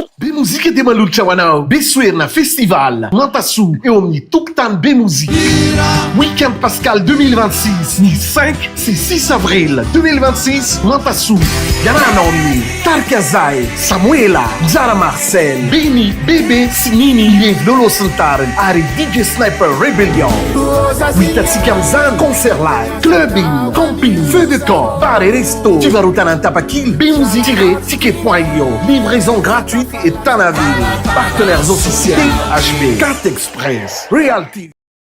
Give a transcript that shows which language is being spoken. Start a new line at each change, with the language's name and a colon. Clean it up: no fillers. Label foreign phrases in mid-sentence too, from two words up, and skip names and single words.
Malagasy: be mozika dia manolotra ho anao besoerina festival Nantassou eo amin'ny tokotany be mozika Week-end Pascal 2026 ny 5 sy 6 avril 2026 Nantassou iarahanao amin'ny Tarika Zay, Samuela, Zara Marcel, Beni, Bebe sy Nini Lievy Lolo sy ny tariny ary DJ Sniper Rebellion hitantsika amin'izany
English: concert live, clubbing, camping,
French: feu de camp, bar et resto
Malagasy: fivarotana ny tapakily bemusique-ticket.io
French: livraison gratuite et Tanaville partenaires officiels
Malagasy: THB Carte Express Realty